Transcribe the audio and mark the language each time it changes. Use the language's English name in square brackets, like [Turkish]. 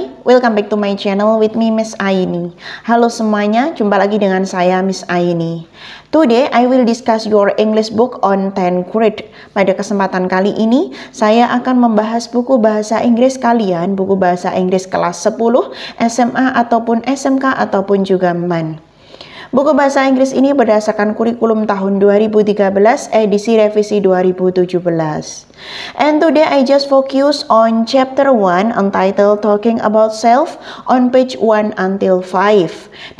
[English] welcome back to my channel with me Miss Aini. [Indonesian] Halo semuanya, jumpa lagi dengan saya Miss Aini. [English] Today I will discuss your English book on 10th grade. [Indonesian] Pada kesempatan kali ini, saya akan membahas buku bahasa Inggris kalian, buku bahasa Inggris kelas 10, SMA ataupun SMK ataupun juga MAN. Buku bahasa Inggris ini berdasarkan kurikulum tahun 2013, edisi revisi 2017. [English] And today I just focus on chapter 1 entitled Talking About Self on page 1 until 5.